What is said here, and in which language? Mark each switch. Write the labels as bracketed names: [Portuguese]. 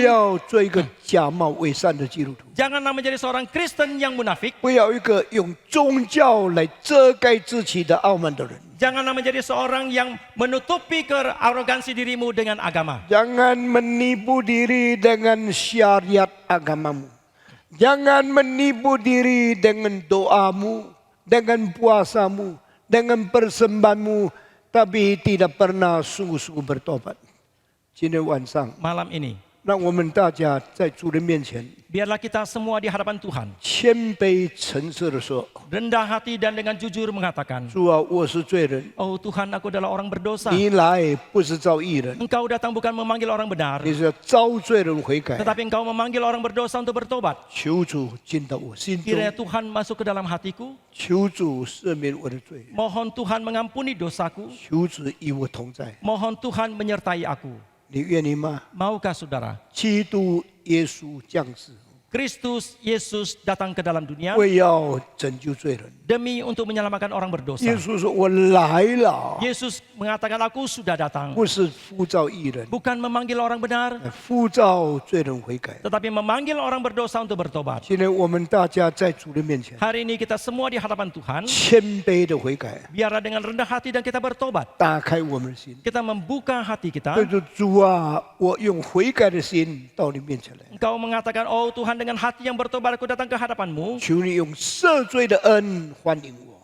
[Chinese] 要做一个假冒伪善的基督徒， [Indonesian] Janganlah menjadi seorang Kristen yang munafik. [Chinese] 不要一个用宗教来遮盖自己的傲慢的人。 [Indonesian] Janganlah menjadi seorang yang menutupi arogansi dirimu dengan agama. Jangan menipu diri dengan syariat agamamu. Jangan menipu diri dengan doamu, dengan puasamu, dengan persembahanmu, tapi tidak pernah sungguh-sungguh bertobat. [Chinese] 今天晚上， [Indonesian] Malam ini, [Chinese] 让我们大家在主的面前 [Indonesian] biarlah kita semua di hadapan Tuhan [Chinese] 谦卑诚实的说 [Indonesian] rendah hati dan dengan jujur mengatakan, [Chinese] 主啊，我是罪人， [Indonesian] oh Tuhan, aku adalah orang berdosa. [Chinese] 你来不是招义人， [Indonesian] Engkau datang bukan memanggil orang benar, [Chinese] 你是要招罪人悔改。 [Indonesian] tetapi engkau memanggil orang berdosa untuk bertobat. [Chinese] 求主进到我心中， [Indonesian] Kiranya Tuhan masuk ke dalam hatiku. [Chinese] 求主赦免我的罪， [Indonesian] Mohon Tuhan mengampuni dosaku. [Chinese] 求主与我同在。 [Indonesian] Mohon Tuhan menyertai aku. [Chinese] 你愿意吗？ [Indonesian] Maukah saudara? [Chinese] 基督耶稣降世， [Indonesian] Kristus Yesus datang ke dalam dunia [Chinese] 为要拯救罪人。 [Indonesian] demi untuk menyelamatkan orang berdosa. [Chinese] 耶稣说：“我来了， [Indonesian] Yesus mengatakan, aku sudah datang. [Chinese] 不是呼召义人， [Indonesian] Bukan memanggil orang benar, [Chinese] 呼召罪人悔改。 [Indonesian] tetapi memanggil orang berdosa untuk bertobat. ” [Chinese] 今天我们大家在主的面前， [Indonesian] Hari ini kita semua di hadapan Tuhan, [Chinese] 谦卑的悔改， [Indonesian] biarlah dengan rendah hati dan kita bertobat. [Chinese] 打开我们的心。 [Indonesian] Kita membuka hati [Chinese] 对 [Indonesian] kita. [Chinese] 着主啊，我用悔改的心到你面前来， [Indonesian] Engkau mengatakan, oh Tuhan, dengan hati yang bertobat aku datang ke hadapanmu. [Chinese] 求你用赦罪的恩欢迎我。